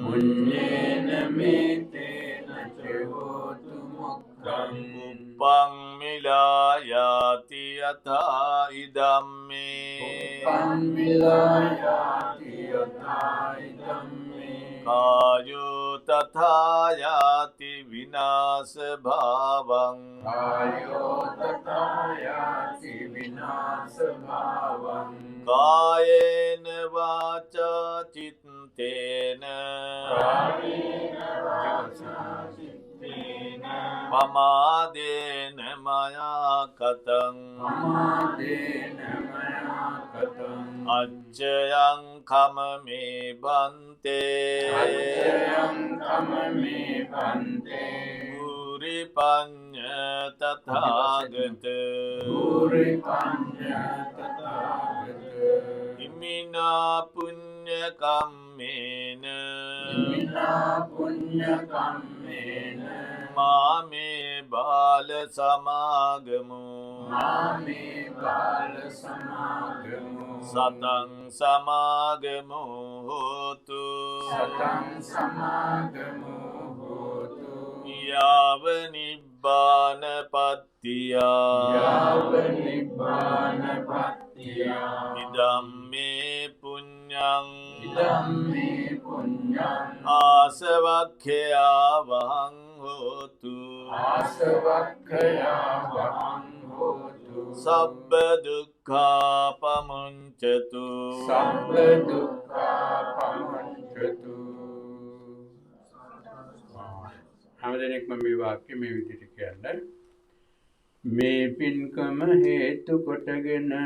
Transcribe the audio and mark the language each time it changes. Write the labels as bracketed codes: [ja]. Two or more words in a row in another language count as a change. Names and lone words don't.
[pi] උප්පං මිලායාති යථා ඉදම්මේ කායෝ තථා යාති විනාශ භාවං කායේන වාචා චිත්තේන පමාදේන මයා කතං අච්චයං කමමේ බන්තේ පුරි පඤ්ඤ තථාගත ඉමිනා පුඤ්ඤ කම්මේන මාමේ බාල සමාගමු සතං සමාගමු හෝතු යාව නිබ්බාන පත්තියා ඉදම්මේ පුඤ්ඤං ආසවක්ඛයා වහං හෝතු සබ්බ දුක්ඛා පමුඤ්චතු [si] හැමදෙනෙක්ම මේ වාක්‍ය මේ විදිහට කියන්න. මේ පින්කම හේතු කොටගෙන